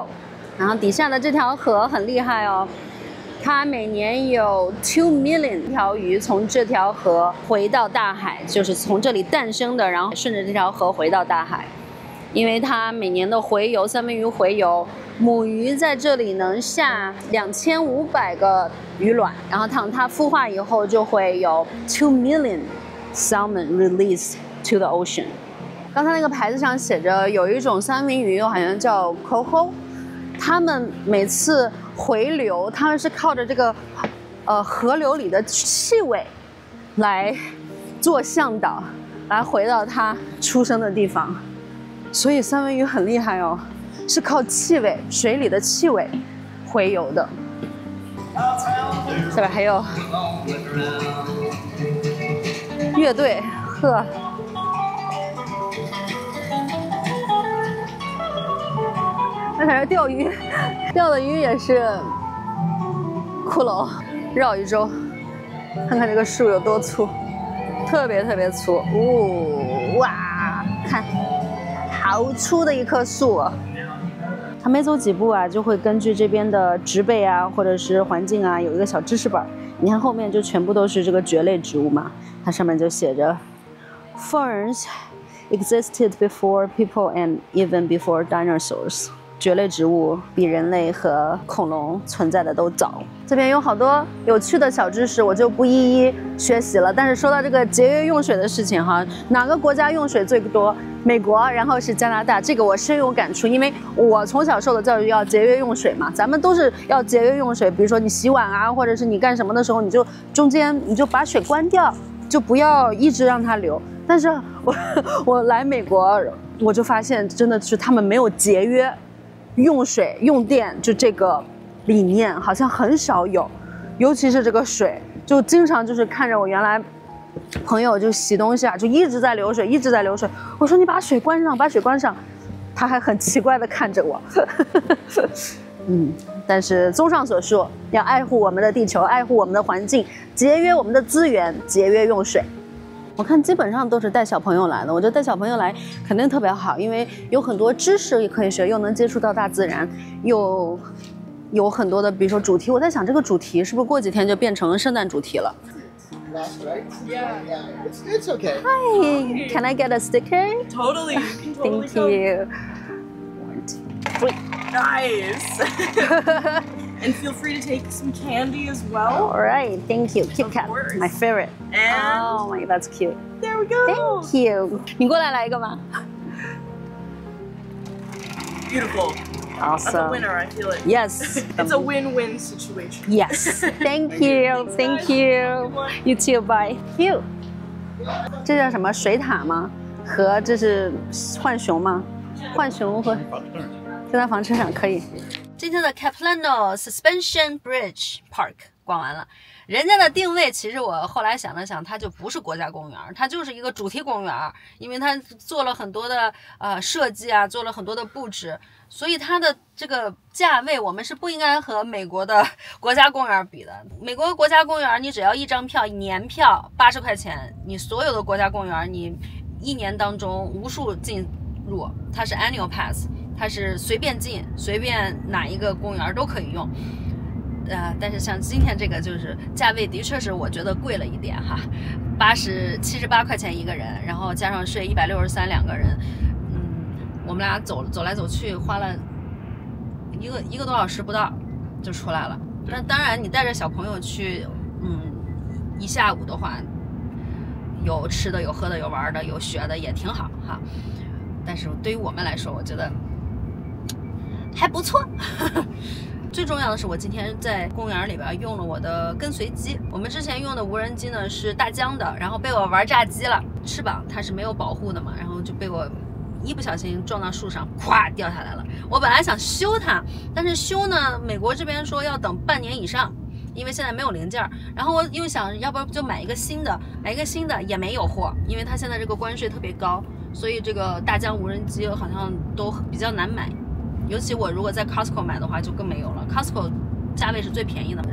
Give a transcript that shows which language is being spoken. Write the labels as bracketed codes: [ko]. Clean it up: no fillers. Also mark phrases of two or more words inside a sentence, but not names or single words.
[zh] 然後底下的這條河很厲害哦，它每年有2 million 條魚從這條河回到大海，就是從這裡誕生的，然後順着這條河回到大海。因為它每年的洄游，三文魚洄游，母魚在這裡能下2500個魚卵，然後當它孵化以後，就會有 [en] 2 million salmon released to the ocean。 [zh] 剛才那個牌子上寫着有一種三文魚，好像叫 coho， 它們每次回流，它們是靠着這個河流裡的氣味來做向導，來回到它出生的地方。所以三文魚很厲害哦，是靠气味，水裡的气味洄游的。下邊還有樂隊，呵。那才是釣魚，釣的魚也是骷髏，繞一周，看看這個樹有多粗，特別粗，哇，看。好粗的一棵樹啊！它每走幾步啊，就會根據這邊的植被啊，或者是環境啊，有一個小知識本。你看後面就全部都是這個蕨類植物嘛，它上面就寫着 [en] Ferns existed before people and even before dinosaurs。 [zh] 蕨類植物比人類和恐龍存在的都早。這邊有好多有趣的小知識，我就不一一學習了。但是說到這個節約用水的事情哈，哪個國家用水最多？美國，然後是加拿大。這個我深有感觸，因為我從小受的教育要節約用水嘛，咱們都是要節約用水。比如說你洗碗啊，或者是你幹什麼的時候，你就中間你就把水關掉，就不要一直讓它流。但是我來美国，我就發現真的是他們沒有節約用水用電，就這個理念好像很少有，尤其是這個水，就經常就是看着我原来朋友就洗東西啊，就一直在流水，一直在流水。我說你把水關上，把水關上，他還很奇怪的看着我。但是綜上所述，要愛護我們的地球，愛護我們的環境，節約我們的資源，節約用水。我看基本上都是帶小朋友來的，我覺得帶小朋友來肯定特別好，因為有很多知識也可以學，又能接觸到大自然，又有很多的，比如說主題。我在想，這個主題是不是過幾天就變成聖誕主題了？ [en] That's right. Yeah. It's okay. Hi, can I get a sticker? Totally. You can totally Thank you. 1, 2, 3. Nice. And feel free to take some candy as well. All right, thank you. Kit Kat, my favorite. And oh my, that's cute. There we go. Thank you. [zh] 你過來一個嗎？ [en] Beautiful. Awesome. That's a winner, I feel it. Yes. It's a win-win situation. Yes. Thank you. Thank you. You too. Bye. Cute. [zh] 這叫什麼水塔嗎？和這是浣熊嗎？浣熊和就在房車上可以。今天的 Capilano Suspension Bridge Park 逛完了，人家的定位其實我後來想了想，它就不是國家公園，它就是一個主題公園，因為它做了很多的設計啊，做了很多的布置，所以它的這個價位我們是不應該和美國的國家公園比的。美國國家公園你只要一張票，年票80塊錢，你所有的國家公園你一年當中無數進入，它是 [en] annual pass。 [zh] 它是隨便進，隨便哪一個公園都可以用。但是像今天这個就是價位的確是我覺得貴了一點哈，78塊錢一個人，然後加上稅163兩個人，我們倆走來走去花了一個多小時不到就出來了。但當然你帶着小朋友去，一下午的話，有吃的有喝的有玩的有學的也挺好哈。但是對於我們來說，我覺得還不錯。最重要的是，我今天在公園裡邊用了我的跟隨機。我們之前用的無人機呢是大疆的，然後被我玩炸機了，翅膀它是沒有保護的嘛，然後就被我一不小心撞到樹上，咵掉下來了。我本來想修它，但是修呢，美國這邊說要等半年以上，因為現在沒有零件。然後我又想，要不就買一個新的也没有貨，因為它現在這個關稅特別高，所以這個大疆無人機好像都比較難買。尤其我如果在 Costco 買的話就更沒有了， Costco 價位是最便宜的。